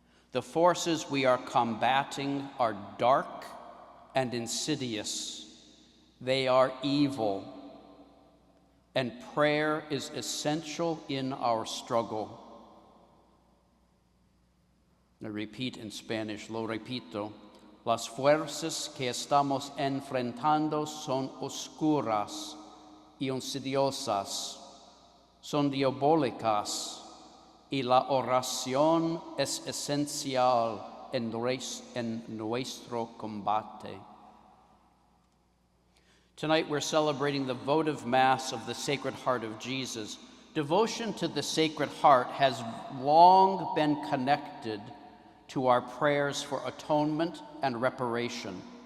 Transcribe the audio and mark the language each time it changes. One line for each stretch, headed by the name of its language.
English: The forces we are combating are dark and insidious. They are evil, and prayer is essential in our struggle. I repeat in Spanish,
Spanish: lo repito. Las fuerzas que estamos enfrentando son oscuras y insidiosas, son diabólicas, y la oración es esencial en nuestro combate.
English: Tonight we're celebrating the votive Mass of the Sacred Heart of Jesus. Devotion to the Sacred Heart has long been connected to our prayers for atonement and reparation.